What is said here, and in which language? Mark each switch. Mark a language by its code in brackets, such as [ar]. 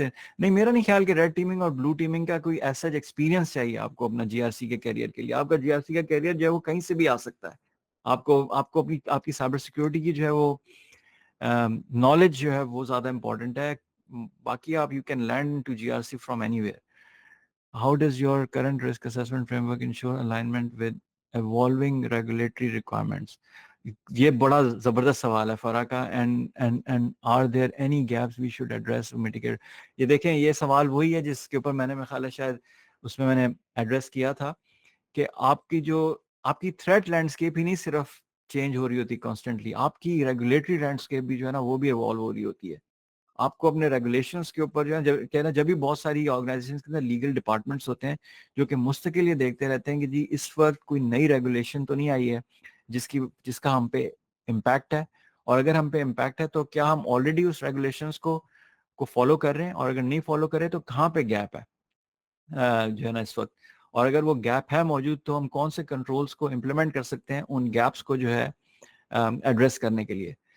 [ur] نہیں, میرا نہیں خیال کہ ریڈ ٹیمنگ اور بلو ٹیمنگ کا کوئی ایسا ایکسپیرینس چاہیے آپ کو اپنا جی آر سی کے کیریئر کے لیے. آپ کا جی آر سی کا کیریئر جو ہے وہ کہیں سے بھی آ سکتا ہے. آپ کو آپ کی سائبر سیکورٹی کی جو ہے وہ نالج جو ہے وہ زیادہ امپورٹنٹ ہے. باقی آپ [en] You can learn to G R C from anywhere. How does your current risk assessment framework ensure alignment with evolving regulatory requirements? [ur] یہ بڑا زبردست سوال ہے فرا کا. [en] and are there any gaps we should address or mitigate? [ur] یہ دیکھیں, یہ سوال وہی ہے جس کے اوپر میں نے خیال ہے شاید اس میں نے ایڈریس کیا تھا کہ آپ کی تھریٹ لینڈسکیپ ہی نہیں صرف چینج ہو رہی ہوتی کانسٹنٹلی, آپ کی ریگولیٹری لینڈسکیپ بھی جو ہے نا وہ بھی ایوالو ہو رہی ہوتی ہے. آپ کو اپنے ریگولیشنس کے اوپر جو ہے کہنا, جب بھی بہت ساری آرگنائزیشنز کے اندر لیگل ڈپارٹمنٹس ہوتے ہیں جو کہ مستقل یہ دیکھتے رہتے ہیں کہ جی اس وقت کوئی نئی ریگولیشن تو نہیں آئی ہے جس کا ہم پہ امپیکٹ ہے, اور اگر ہم پہ امپیکٹ ہے تو کیا ہم آلریڈی اس ریگولیشنس کو فالو کر رہے ہیں, اور اگر نہیں فالو کریں تو کہاں پہ گیپ ہے جو ہے نا اس وقت, اور اگر وہ گیپ ہے موجود تو ہم کون سے کنٹرولز کو امپلیمنٹ کر سکتے ہیں ان گیپس کو جو ہے ایڈریس کرنے کے لیے.